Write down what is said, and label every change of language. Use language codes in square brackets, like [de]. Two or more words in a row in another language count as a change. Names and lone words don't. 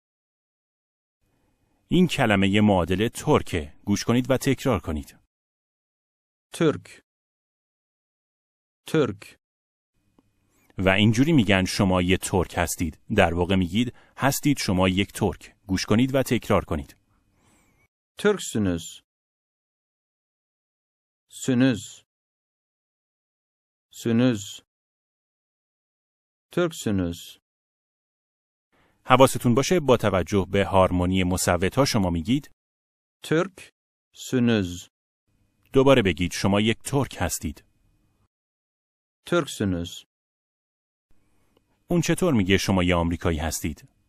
[fa] این کلمه معادل ترکه. گوش کنید و تکرار کنید. [tr] Türk. Türk. [fa] و اینجوری میگن شما یه ترک هستید. در واقع میگید هستید شما یک ترک. گوش کنید و تکرار کنید. [tr] Türksünüz. Sünüz. Sünüz. Türksünüz. [fa] حواستون باشه با توجه به هارمونی مصوت‌ها شما میگید [tr] Türk. Sünüz. [fa] دوباره بگید شما یک ترک هستید. [tr] Türksünüz. [fa] اون چطور میگه شما یه آمریکایی هستید؟